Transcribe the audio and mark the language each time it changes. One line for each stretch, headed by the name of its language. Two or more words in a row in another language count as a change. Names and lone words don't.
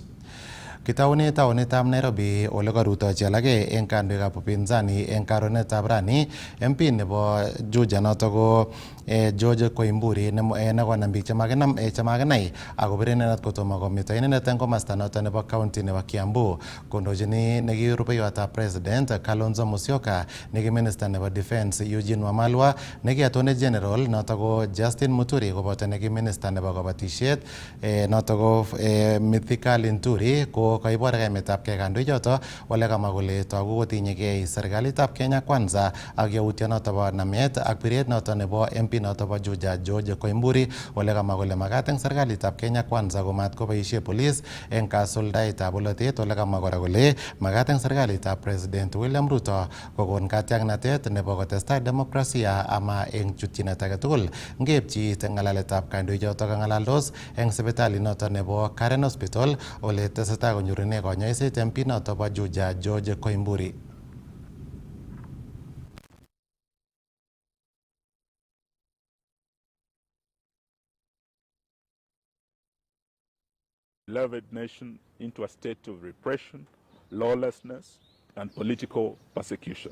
Kalenjin: Kitaune taunetab Nairobi ole karutochi alage eng kandoikab upinzani eng karonetab rani MP nebo Juja noto ko George Koimburi nekonam biik chemakinai akobir inendet kotomo kometo inendet eng komasta noto nebo county nebo Kiambu kondochini neki rubeiwotab president Kalonzo Musyoka, neki minister nebo defense Eugene Wamalwa, neki
English: attorney general
Kalenjin: noto ko Justin Muturi koboto neki minister nebo kabatisiet noto ko Mithika Linturi ko kaibor emetab kee kandoichoto ole kamwa kole togu kotinyegei serikalitab Kenya Kwanza ak yautyo noto bo namet ak biret noto nebo MP noto bo Juja George Koimburi ole kamwa kole magat eng serikalitab Kenya Kwanza komat koboisie police eng kasuldaetab bolotet ole kamwa kora kole magat eng serikalitab President William Ruto kokon katiaknatet nebo kotestai demokrasia ama eng chutyinet age tugul. Ngepchi ng'alaletab kandoichoto kang'alaldos eng sipitali noto nebo Karen Hospital ole tesetai konyorune konyoiset MP noto bo Juja George Koimburi.
English: Beloved nation into a state of repression, lawlessness, and political persecution.